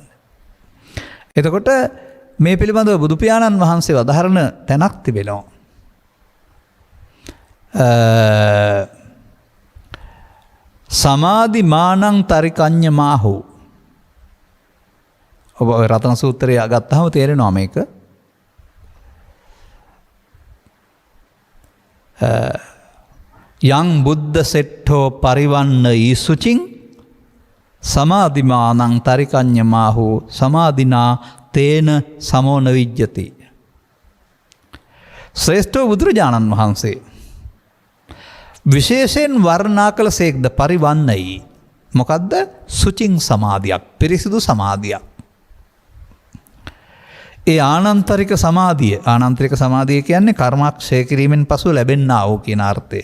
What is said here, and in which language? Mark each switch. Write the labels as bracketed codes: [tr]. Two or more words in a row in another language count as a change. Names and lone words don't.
[si] එතකොට මේ පිළිබඳව බුදු පියාණන් වහන්සේ වදාහරන තැනක් තිබෙනවා. [pi] සමාධි මානං තරිකඤ්ඤ මාහු. [si] ඔබ රතන සූත්‍රය ගත්තාම තේරෙනවා මේක. [pi] යං බුද්ධ සෙට්ඨෝ පරිවන්න ඊසුචින් සමාධිමානං තරිකඤ්ඤ මාහු සමාධිනා තේන සමෝන විජ්ජති. [si] ශ්‍රේෂ්ඨ බුදුරජාණන් වහන්සේ විශේෂයෙන් වර්ණනා කළ සේක්ද පරිවන්නයි. මොකක්ද? සුචින් සමාධියක්, පිරිසිදු සමාධියක්. ඒ ආනන්තරික සමාධිය, ආනන්තරික සමාධිය කියන්නේ කර්මක්ෂය කිරීමෙන් පසු ලැබෙන්නා වූ කියන අර්ථය.